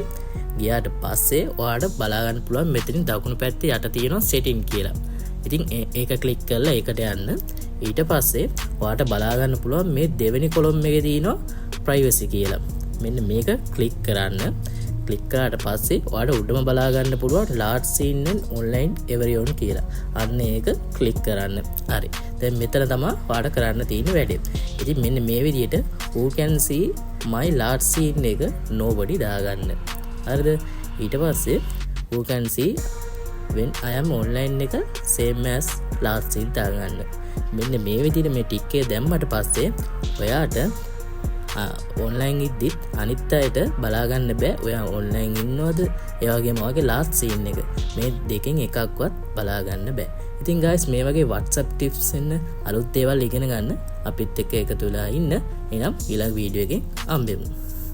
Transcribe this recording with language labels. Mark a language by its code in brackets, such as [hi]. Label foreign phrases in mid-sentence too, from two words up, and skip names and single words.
[si] ගියාට පස්සේ ඔයාලට බලා ගන්න පුළුවන් මෙතනින් දකුණු පැත්තේ යට තියෙනවා setting කියලා. ඉතින් ඒක ක්ලික් කරලා ඒකට යන්න. ඊට පස්සේ ඔයාලට බලා ගන්න පුළුවන් මේ දෙවෙනි කොලම් එකේ තියෙනවා privacy කියලා. මෙන්න මේක ක්ලික් කරන්න. ක්ලික් කරාට පස්සේ ඔයාලට උඩම බලා ගන්න පුළුවන් [en] large scene and online everyone [si] කියලා. අන්න ඒක ක්ලික් කරන්න. හරි. දැන් මෙතන තමයි ඔයාලට කරන්න තියෙන වැඩේ. ඉතින් මෙන්න මේ විදිහට [en] who can see my large scene [si] එක nobody දාගන්න. හරිද? ඊට පස්සේ [en] who can see when I am online [si] එක [en] same as large scene [si] දාගන්න. මෙන්න මේ විදිහට මේ ටික් එක දැම්මට පස්සේ ඔයාට online ඉද්දිත් අනිත් අයට බලා ගන්න බෑ ඔයා online ඉන්නවද ඒ වගේම ඔයාගේ last scene එක මේ දෙකෙන් එකක්වත් බලා ගන්න බෑ. ඉතින් guys මේ වගේ WhatsApp tips එන්න අලුත් දේවල් ඉගෙන ගන්න අපිත් එක්ක එකතු වෙලා ඉන්න. එහෙනම් ඊළඟ වීඩියෝ එකෙන් හම්බෙමු.